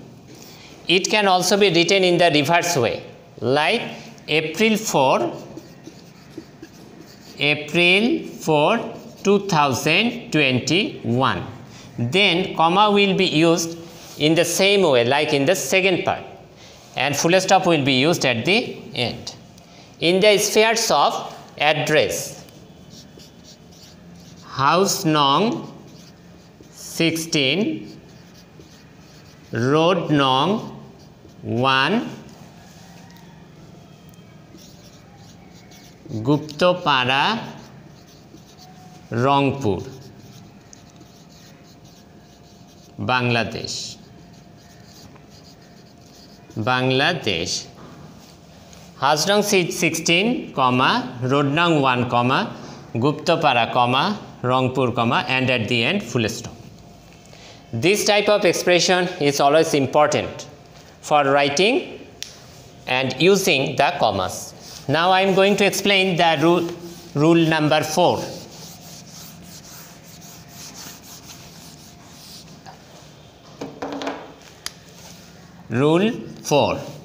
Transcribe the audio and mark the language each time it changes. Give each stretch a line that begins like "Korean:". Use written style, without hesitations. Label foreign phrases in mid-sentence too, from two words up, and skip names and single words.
English: It can also be written in the reverse way, like April 4 2021. Then comma will be used in the same way like in the second part, and full stop will be used at the end. In the spheres of address, house nong 16, road nong 1, Guptopara, Rangpur, Bangladesh. House nong 16, road nong 1, Guptopara, Rangpur, and at the end full stop. This type of expression is always important for writing and using the commas. Now I am going to explain the rule number 4. Rule 4.